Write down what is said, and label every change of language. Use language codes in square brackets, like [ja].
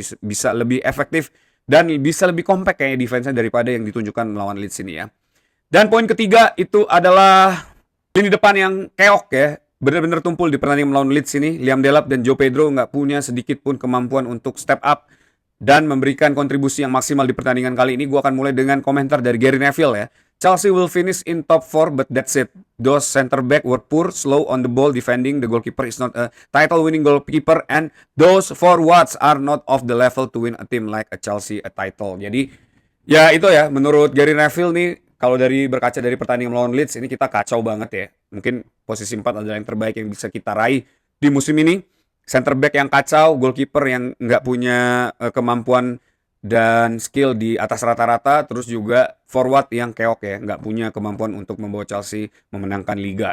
[id] Jadi bisa lebih efektif dan bisa lebih compact kayak defense-nya daripada yang ditunjukkan melawan Leeds ini ya. Dan poin ketiga itu adalah lini depan yang keok ya. Benar-benar tumpul di pertandingan melawan Leeds ini. Liam Delap dan Joe Pedro nggak punya sedikit pun kemampuan untuk step up dan memberikan kontribusi yang maksimal di pertandingan kali ini. Gue akan mulai dengan komentar dari Gary Neville ya. [en] Chelsea will finish in top 4 but that's it. Those center back were poor, slow on the ball defending. The goalkeeper is not a title winning goalkeeper and those forwards are not of the level to win a team like a Chelsea a title. [id] Jadi ya itu ya, menurut Gary Neville nih, kalau dari berkaca dari pertandingan melawan Leeds ini kita kacau banget ya. Mungkin posisi 4 adalah yang terbaik yang bisa kita raih di musim ini. Center back yang kacau, goalkeeper yang nggak punya kemampuan dan skill di atas rata-rata, terus juga forward yang keok ya, nggak punya kemampuan untuk membawa Chelsea memenangkan Liga.